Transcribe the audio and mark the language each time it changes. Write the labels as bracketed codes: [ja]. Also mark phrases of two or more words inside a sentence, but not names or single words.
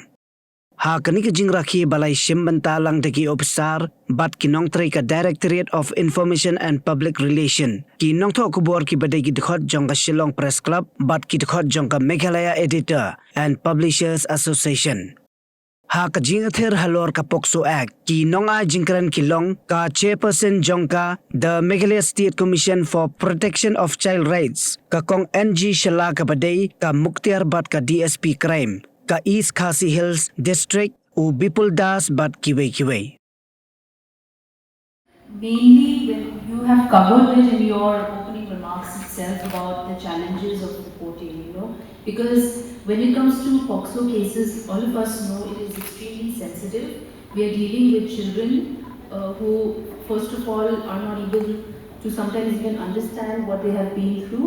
[kha] Ha kani ka jingraki balay simbantalang dagi officer bat ki Nongthoh ka Directorate of Information and Public Relation ki Nongthoh Khubor ki badai ki dikhot jong ka Shillong Press Club bat ki dikhot jong ka Meghalaya Editor and Publishers Association. Ha ka Jingkitkhlieh halor ka Pokso Act ki nonga jingkran kilong ka chairperson jong ka the Meghalaya State Commission for Protection of Child Rights ka kong NG Shala ka badai ka Muktiar bat ka [en] DSP Crime [kha] ka East Khasi Hills District u Bipul Das bat kiway. [en] Mainly when you have covered it in your opening remarks itself about the challenges of reporting, because when it comes to POXO cases, all of us know it is extremely sensitive. We are dealing with children who, first of all, are not able to sometimes even understand what they have been through.